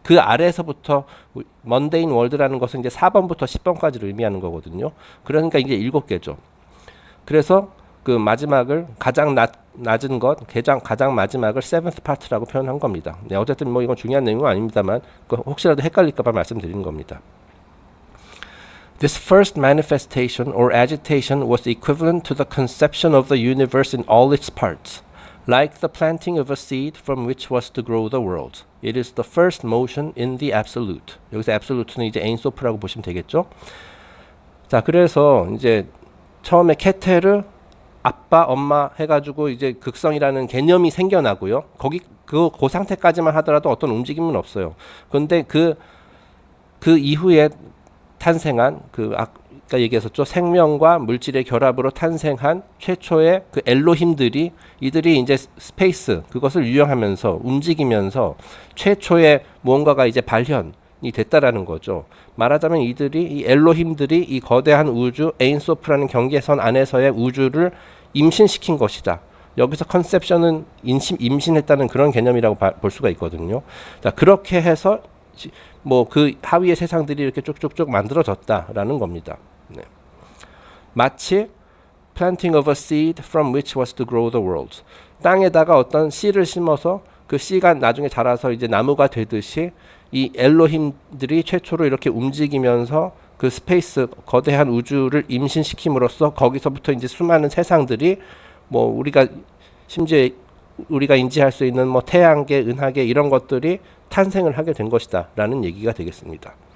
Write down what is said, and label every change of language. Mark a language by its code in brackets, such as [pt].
[ko] 그 아래에서부터 먼데인 월드라는 것은 이제 4번부터 10번까지를 의미하는 거거든요. 그러니까 이게 7개죠. 그래서 그 마지막을 가장 낮은 것, 가장 마지막을 seventh part라고 표현한 겁니다. 네, 어쨌든 뭐 이건 중요한 내용은 아닙니다만 혹시라도 헷갈릴까봐 말씀드리는 겁니다. [en] This first manifestation or agitation was equivalent to the conception of the universe in all its parts, like the planting of a seed from which was to grow the world. It is the first motion in the absolute. [ko] 여기서 absolute는 이제 에인소프라고 보시면 되겠죠. 자, 그래서 이제 처음에 케테르, 아빠, 엄마 해가지고 이제 극성이라는 개념이 생겨나고요. 그 상태까지만 하더라도 어떤 움직임은 없어요. 그런데 그 이후에 탄생한 아까 얘기했었죠. 생명과 물질의 결합으로 탄생한 최초의 그 엘로힘들이 이들이 이제 스페이스 그것을 유영하면서 움직이면서 최초의 무언가가 이제 발현이 됐다라는 거죠. 말하자면 이 엘로힘들이 이 거대한 우주 에인소프라는 경계선 안에서의 우주를 임신시킨 것이다. 여기서 컨셉션은 임신했다는 그런 개념이라고 볼 수가 있거든요. 자, 그렇게 해서 뭐 그 하위의 세상들이 이렇게 쭉쭉쭉 만들어졌다라는 겁니다. 네. [en] 마치 planting of a seed from which was to grow the world. [ko] 땅에다가 어떤 씨를 심어서 그 씨가 나중에 자라서 이제 나무가 되듯이 이 엘로힘들이 최초로 이렇게 움직이면서 그 스페이스 거대한 우주를 임신시킴으로써 거기서부터 이제 수많은 세상들이 뭐 우리가 심지어 우리가 인지할 수 있는 뭐 태양계, 은하계 이런 것들이 탄생을 하게 된 것이다라는 얘기가 되겠습니다.